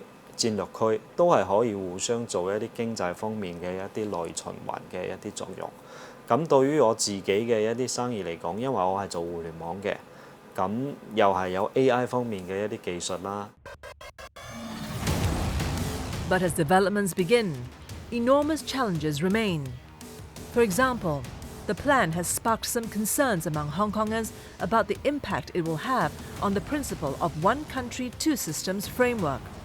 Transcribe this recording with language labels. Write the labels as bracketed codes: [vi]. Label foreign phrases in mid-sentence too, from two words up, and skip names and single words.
[yue] 戰略區都係可以互相做一啲經濟方面嘅一啲內循環嘅一啲作用。咁對於我自己嘅一啲生意嚟講，因為我係做互聯網嘅，咁又係有 AI 方面嘅一啲技術啦。 [en] But as developments begin, enormous challenges remain. For example, the plan has sparked some concerns among Hong Kongers about the impact it will have on the principle of one country, two systems framework.